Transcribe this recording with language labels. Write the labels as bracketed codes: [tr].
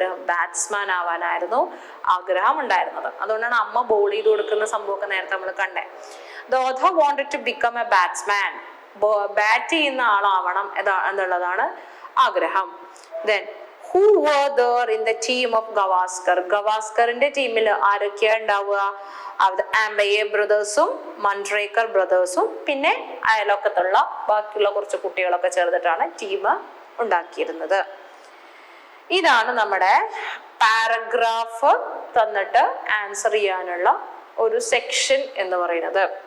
[ml] Batsman ആവാനായിരുന്നു ആഗ്രഹം ഉണ്ടായിരുന്നത്. അതുകൊണ്ടാണ് അമ്മ ബോൾ ചെയ്ത് കൊടുക്കുന്ന സംഭവമൊക്കെ നേരത്തെ നമ്മൾ കണ്ടേ. [en] The author wanted to become a batsman. [ml] Bat ചെയ്യുന്ന ആളാവണം എന്നുള്ളതാണ് ആഗ്രഹം. [en] Then who were there in the team of Gavaskar? [ml] ഗവാസ്കറിന്റെ ടീമിൽ ആരൊക്കെയാ ഉണ്ടാവുക? ആംബയെ ബ്രദേഴ്സും മൺട്രേക്കർ ബ്രദേഴ്സും പിന്നെ അയലൊക്കത്തുള്ള ബാക്കിയുള്ള കുറച്ച് കുട്ടികളൊക്കെ ചേർന്നിട്ടാണ് ടീം ഉണ്ടാക്കിയിരുന്നത്. ഇതാണ് നമ്മുടെ പാരഗ്രാഫ് തന്നിട്ട് ആൻസർ ചെയ്യാനുള്ള ഒരു സെക്ഷൻ എന്ന് പറയുന്നത്.